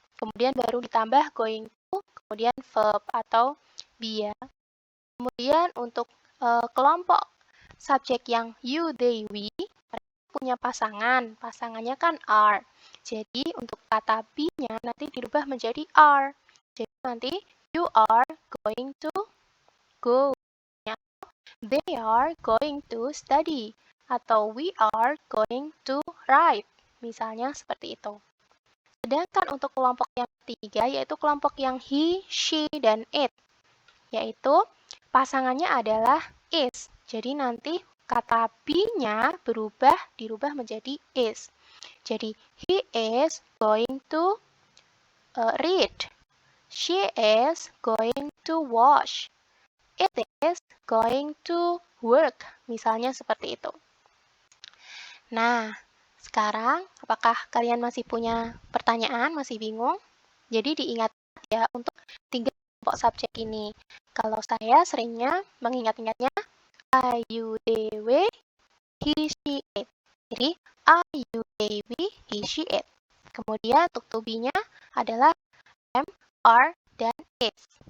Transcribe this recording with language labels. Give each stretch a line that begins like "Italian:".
Indonesian: Kemudian baru ditambah going to, kemudian verb atau be ya. Kemudian untuk kelompok subjek yang you, they, we, punya pasangan. Pasangannya kan are. Jadi untuk kata be-nya nanti dirubah menjadi are. Jadi nanti
English: you are going to go. They are going to study.
Indonesian: Atau
English: we are going to write.
Indonesian: Misalnya seperti itu. Sedangkan untuk kelompok yang ketiga, yaitu kelompok yang he, she, dan it, yaitu pasangannya adalah is. Jadi nanti kata be-nya dirubah menjadi is. Jadi
English: he is going to read. She is going to wash. It is going to work.
Indonesian: Misalnya seperti itu. Nah, sekarang apakah kalian masih punya pertanyaan, masih bingung? Jadi diingat ya untuk 3 kelompok subjek ini. Kalau saya seringnya mengingat-ingatnya I, you, they, we, he, she, it. Jadi I, you, they, we, he, she, it. Kemudian untuk to be-nya adalah am, are, dan is.